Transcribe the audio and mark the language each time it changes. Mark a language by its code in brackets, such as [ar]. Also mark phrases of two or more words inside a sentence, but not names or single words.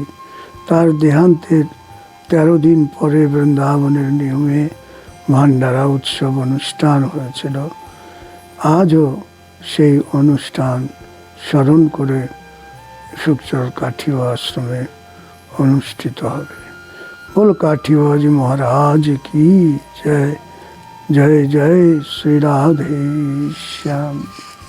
[bn] তার দেহান্তের 13 দিন পরে বৃন্দাবনের নিয়মে ভান্ডারা উৎসব অনুষ্ঠান হয়েছিল। আজও সেই অনুষ্ঠান স্মরণ করে সুখচর কাঠিয়া আশ্রমে অনুষ্ঠিত হবে। [hi] बोल काठियावाजी महाराज की जय। जय जय श्री राधे श्याम।